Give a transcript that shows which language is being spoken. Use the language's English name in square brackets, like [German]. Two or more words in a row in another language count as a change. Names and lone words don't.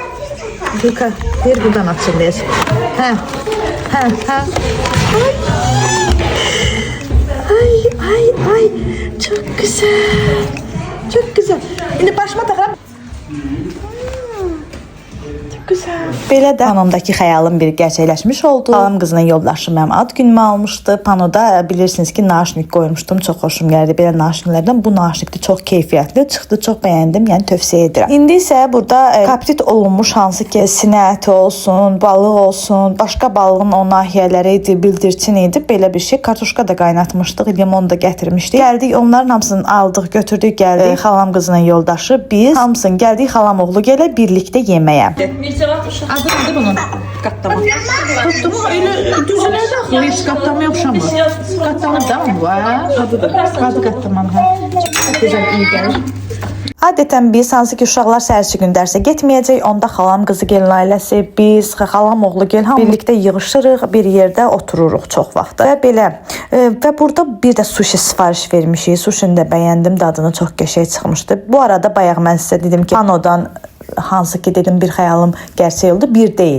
[Turkish] Yuka. Bir buradan açılıyor. Ha. Ay. Çok güzel. Çok güzel. Şimdi başıma takalım. Güzel. [Azerbaijani] Belə də panomdakı xəyalım bir gerçəkləşmiş oldu. Xalam qızının yoldaşı mənim ad günümü almışdı. Panoda bilirsiniz ki, naşnik qoymuşdum. Çox xoşum gəldi belə naşniklərdən. Bu naşnikdə çox keyfiyyətli çıxdı. Çox bəyəndim. Yəni tövsiyə edirəm. İndi isə burada kaptit olunmuş hansı ki, sinə əti olsun, balıq olsun, başqa balığın o nahiyələri idi, bildirçin idi. Belə bir şey. Kartoşka da qaynatmışdıq, limon da gətirmişdik. Gəldik, onların hamısını aldıq, götürdük, gəldik. Xalam qızının yoldaşı biz hamısını gəldik xalam oğlu gələ birlikdə yeməyə. [Turkish] Adı nedir bunun? Qatlama. Tuttu mu? Öyle düzüne de hiç qatlama yapışamaz. Qatlama da mı var? Adıdır. Adı qatlama. Çok güzel, iyi gəlir. [Azerbaijani] Adətən biz hansı ki uşaqlar səhərçi gün dərsə getməyəcək, onda xalam qızı gəlin ailəsi, biz, xalam oğlu gəl hamı birlikdə yığışırıq, bir yerdə otururuq çox vaxt. Və belə və burada bir də sushi sifariş vermişik. Sushini də bəyəndim, dadını çox qəşəng çıxmışdı. Bu arada bayaq mən sizə dedim ki, panodan hansı ki dedim bir xəyalım gerçək oldu, bir deyil.